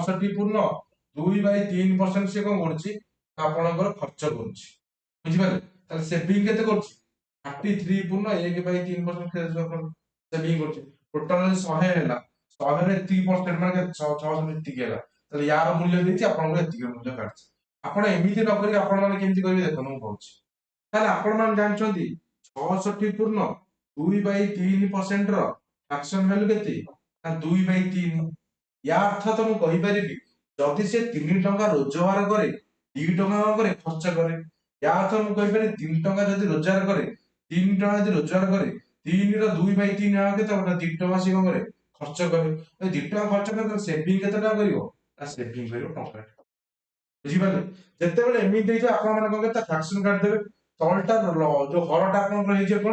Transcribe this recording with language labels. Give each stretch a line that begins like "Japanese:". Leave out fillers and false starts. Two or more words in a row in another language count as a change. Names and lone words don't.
Odia: 66.2/3% ସେ କଣ କରୁଛି ଆପଣଙ୍କର ଖର୍ଚ୍ଚ କରୁଛି ବୁଝିପାରିଲେ ତାହେଲେ ସେଭିଂ କେତେ କରୁଛି 33.1/3% ସେଭିଂ କରୁଛି ଟୋଟାଲ ଯଦି 100 ହେଲା 100 ରେ ଏତିକି ପରସେଣ୍ଟ ମାନେ 600 ଏତିକି ହେଲା ତାହେଲେ ୟାର ମୂଲ୍ୟ ଦେଇଛି ଆପଣଙ୍କର ଏତିକି ମୂଲ୍ୟ କାଢିଛି ଆପଣ ଏମିତି ନ କରିକି ଆପଣ ମାନେ କେମିତି କରିବେ ଦେଖନ୍ତୁ ମୁଁ କହୁଛି ତାହେଲେ ଆପଣ ମାନେ ଜାଣିଛନ୍ତି 66.2/3% ର
English: fraction value
Odia: କେତେ ନା 2/3 ୟା ଅର୍ଥ ତ ମୁଁ କହିପାରିବି ଯଦି ସେ 3 ଟଙ୍କା ରୋଜଗାର କରେ 2 ଟଙ୍କା କରେ ଖର୍ଚ୍ଚ କରେ ୟା ଅର୍ଥ ମୁଁ କହିପାରେ 3 ଟଙ୍କା ଯଦି ରୋଜଗାର କରେ 3 ଟଙ୍କା ଯଦି ରୋଜଗାର କରେ 3 ର 2/3 ହେବା କେତେ ହବ 2 ଟଙ୍କା ସେ କଣ କରେ ଖର୍ଚ୍ଚ କରେ 2 ଟଙ୍କା ଖର୍ଚ୍ଚ କରେ ସେଭିଂ କେତେ ଟଙ୍କା କରିବ ନା ସେଭିଂ କରିବ ଟଙ୍କା ବୁଝିପାରିଲେ ଯେତେବେଳେ ଏମିତି ହେଇଯିବ ଆପଣ ମାନେ କଣ କରିବେ ତା ଫ୍ରାକ୍ସନ କାଢିଦେବେ ତଳଟା ଯୋଉ ହରଟା ଆପଣଙ୍କର ହେଇଯିବ କଣ